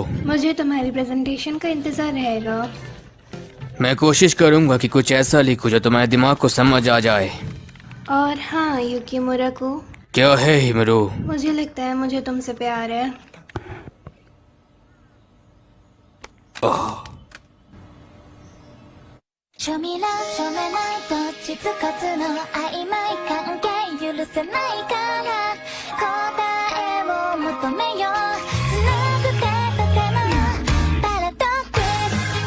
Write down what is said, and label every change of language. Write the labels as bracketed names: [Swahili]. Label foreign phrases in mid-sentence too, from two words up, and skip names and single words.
[Hindi] मुझे तुम्हारी प्रेजेंटेशन का इंतजार रहेगा। मैं कोशिश करूंगा कि कुछ ऐसा लिखूं जो तुम्हारे दिमाग को समझ आ जाए। और हाँ युकिमुरा को, क्या है हिमुरु? मुझे लगता है मुझे तुमसे प्यार है। ओह, [Japanese] 庶民ら庶民ないどっちつかずの曖昧関係許せないから答えを求めよう繋ぐ手と手のパラドックス